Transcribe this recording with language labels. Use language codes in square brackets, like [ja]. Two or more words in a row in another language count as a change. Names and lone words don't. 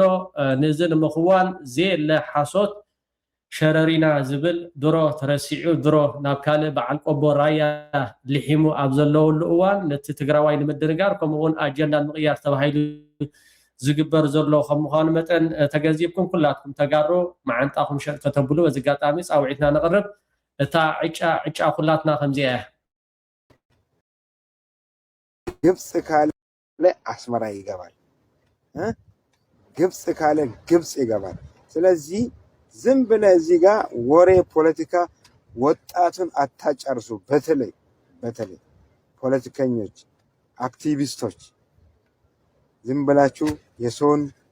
[ti] ንዚ ንምኽዋን ዘለ ሓሶት ሸረሪና ዝብል ድሮ ተረሲዑ ድሮ ናብ ካልእ በዓል ቆቦ ራያ ልሒሙ ኣብ ዘለውሉ እዋን ነቲ ትግራዋይ ንምድንጋር ከምኡውን ኣጀንዳ ንምቕያር ተባሂሉ ዝግበር ዘሎ ከም ምዃኑ መጠን ተገንዚብኩም ኩላትኩም ተጋሩ ማዓንጣኹም ሸርክ ተተብሉ በዝጋጣሚ ጻውዒትና ነቅርብ እታ ዕጫ ኩላትና ከምዚያ [am] ግብጽ ካለ አስመራ ይገባል ግብጽ ካለ ግብጽ ይገባል ስለዚህ ዝም ብለህ እዚህ ጋር ወሬ ፖለቲካ ወጣቱን አታጨርሱ በተለይ ፖለቲከኞች አክቲቪስቶች ዝም ብላችሁ የሰውን